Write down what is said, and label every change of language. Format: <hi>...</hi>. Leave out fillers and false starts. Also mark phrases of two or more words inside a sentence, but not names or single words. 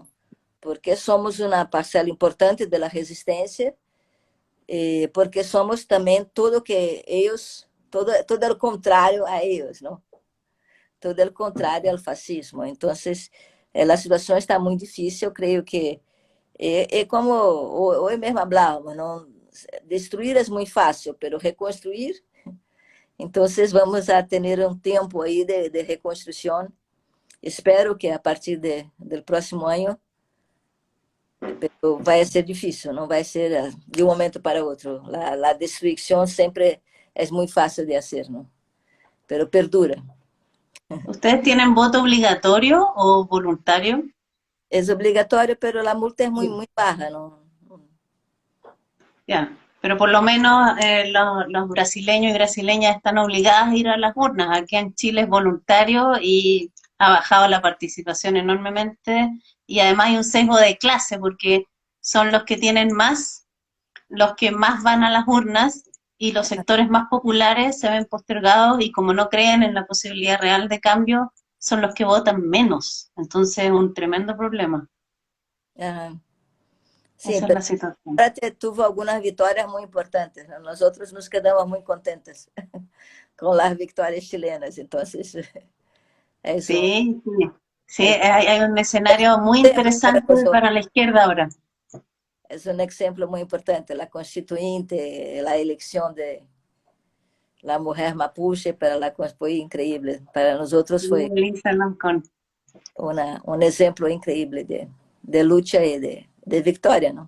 <pt>Porque somos uma parcela importante da resistência, porque somos também tudo que eles, todo o contrário a eles, não? Todo o contrário ao fascismo. Então, a situação está muito difícil. Eu creio que como hoje mesmo falávamos, não? Destruir é muito fácil, mas reconstruir</pt> <es>Entonces vamos a tener un tiempo ahí de reconstrucción. Espero que a partir del próximo año,</es> <pt>pero vai ser difícil, não vai ser de um momento para outro. A destruição sempre é muito fácil de fazer, não?</pt> <es>Pero perdura. ¿Ustedes tienen voto obligatorio o voluntario?</es> <pt>É obrigatório, pero a multa é muito baja, não?</pt> <es>Ya, pero por lo menos los brasileños y brasileñas están obligadas a ir a las urnas. Aquí en Chile es voluntario y ha bajado la participación enormemente y además hay un sesgo de clase porque son los que tienen más, los que más van a las urnas y los sectores más populares se ven postergados y como no creen en la posibilidad real de cambio, son los que votan menos. Entonces es un tremendo problema.</es> <pt>Ajá. Sim,</pt> <es>Esa es la situación.</es> <pt>tuvo algumas vitórias muito importantes. Né? Nós outros</pt> <es>nos quedamos</es> <pt>muito contentes com as vitórias chilenas. Então, é isso.</pt> <es>Sí, sí. Sí, hay un escenario muy interesante para la izquierda ahora. Es un ejemplo muy importante, la constituyente, la elección de la mujer mapuche fue increíble. Para nosotros fue un ejemplo increíble de lucha y de victoria, ¿no?</es>